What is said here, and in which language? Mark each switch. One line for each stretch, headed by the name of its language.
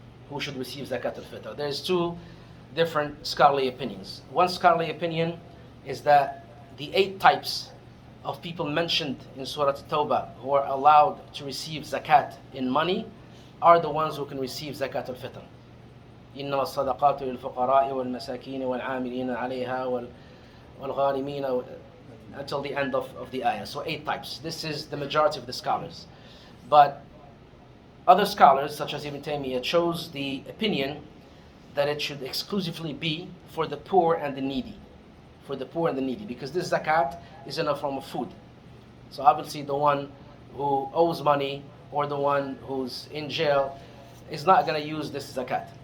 English: Who should receive Zakatulfitr? There's two different scholarly opinions. One scholarly opinion is that the 8 types of people mentioned in Surah At-Tawbah who are allowed to receive zakat in money are the ones who can receive Zakatulfitr.
Arabic: إنما الصدقات للفقراء والمساكين والعاملين عليها والغارمين,
English: until the end of the ayah. So 8 types. This is the majority of the scholars. But other scholars, such as Ibn Taymiyyah, chose the opinion that it should exclusively be for the poor and the needy. For the poor and the needy. Because this zakat is in a form of food. So obviously the one who owes money or the one who's in jail is not going to use this zakat.